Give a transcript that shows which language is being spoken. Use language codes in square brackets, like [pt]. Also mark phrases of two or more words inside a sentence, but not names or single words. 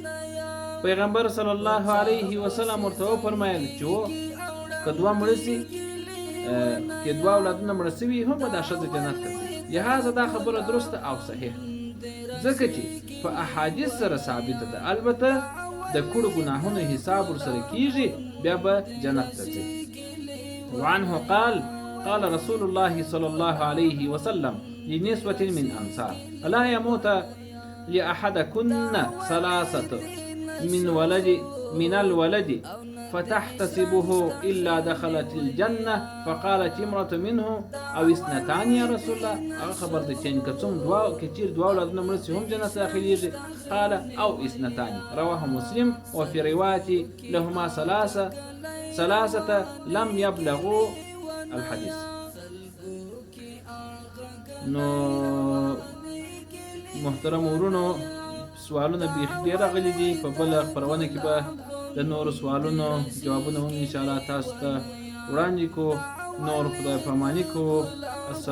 [ps] پیغمبر صلی الله علیه وسلم ورته وفرمایل چې که 2 مړه سي، که 2 اولادونه مړه سوي هم به دا ښځه جنت ته ځي. لهذا دا خبره درسته او صحیح، ځکه چې په احادیث سره ثابته ده. البته د کړو ګناهونو حساب ورسره کیږي، بیا به جنت ته ځي. [ar] وعنه قال رسول الله صلى الله عليه وسلم لنسوة من أنصار لا يموت لأحدكن 3 من الولد فتحتسبه إلا دخلت الجنة. فقالت امرأة منه أو 2 يا رسول الله، [ps] خبر دي چې کڅوم 2 کچیر 2 اولادونه مړه سي هم جنت داخليږي؟ [ar] قال أو 2. رواه مسلم. وفي رواية لهما 3 لم يبلغوا الحديث. [ps] نو محترم ورونو، سوالونه بیخي ډېر راغلي دي، په بله خپرونه کې به د نورو سوالونو جوابونه هم انشاءالله تاسو ته وړاندې کوو. نور خدای پاماني کوو.